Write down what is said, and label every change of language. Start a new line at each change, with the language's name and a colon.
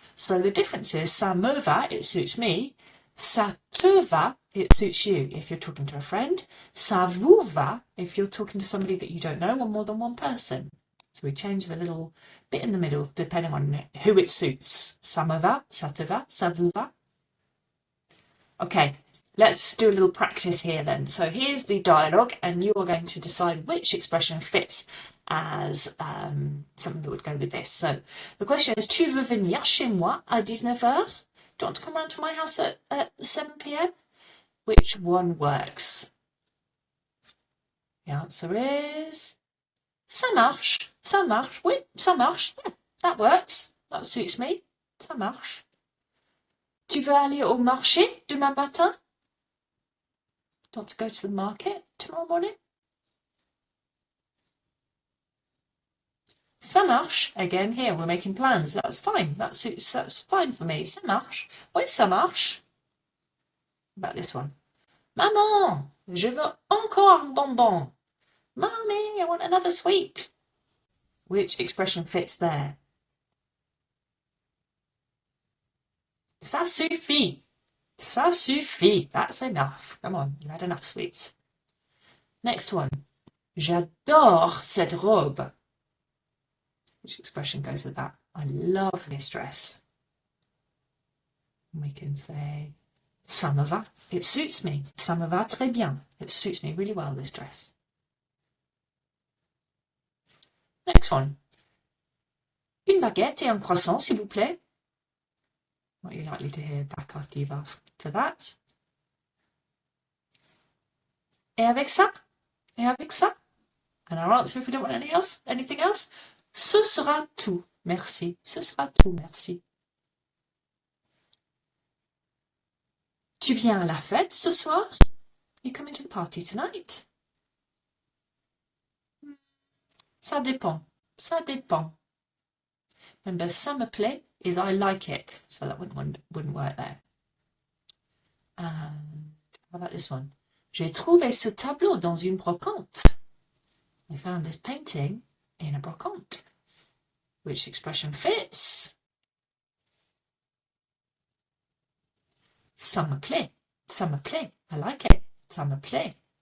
English: So the difference is,
French: ça me va,
English: it suits me.
French: Ça te va,
English: it suits you if you're talking to a friend.
French: Ça vous va
English: if you're talking to somebody that you don't know or more than one person. So we change the little bit in the middle depending on who it suits.
French: Ça me va, ça te va, ça vous va.
English: Okay, let's do a little practice here then. So here's the dialogue and you are going to decide which expression fits as something that would go with this. So the question is,
French: tu veux venir chez moi à 19h?
English: Do you want to come round to my house at 7 p.m? Which one works? The answer is
French: ça marche. Ça marche. Oui, ça marche.
English: Yeah, That works. That suits me.
French: Ça marche. Tu veux aller au marché demain matin?
English: Do you want to go to the market tomorrow morning?
French: Ça marche.
English: Again, here we're making plans. That's fine. That suits. That's fine for me.
French: Ça marche. Oui, ça marche.
English: About this one.
French: Maman, je veux encore un bonbon.
English: Mommy, I want another sweet. Which expression fits there?
French: Ça suffit. Ça suffit.
English: That's enough. Come on, you had enough sweets. Next one.
French: J'adore cette robe.
English: Which expression goes with that? I love this dress. We can say,
French: ça me va.
English: It suits me.
French: Ça me va très bien.
English: It suits me really well, this dress. Next one.
French: Une baguette et un croissant, s'il vous plaît.
English: What are you likely to hear back after you've asked for that?
French: Et avec ça? Et avec ça?
English: And our answer if we don't want anything else?
French: Ce sera tout, merci. Ce sera tout, merci. Tu viens à la fête ce soir?
English: You coming to the party tonight?
French: Ça dépend. Ça dépend.
English: Remember,
French: ça me plaît
English: is I like it, so that wouldn't work there. And how about this one?
French: J'ai trouvé ce tableau dans une brocante.
English: I found this painting in a brocante. Which expression fits?
French: Ça me plaît. Ça me plaît.
English: I like it.
French: Ça me plaît.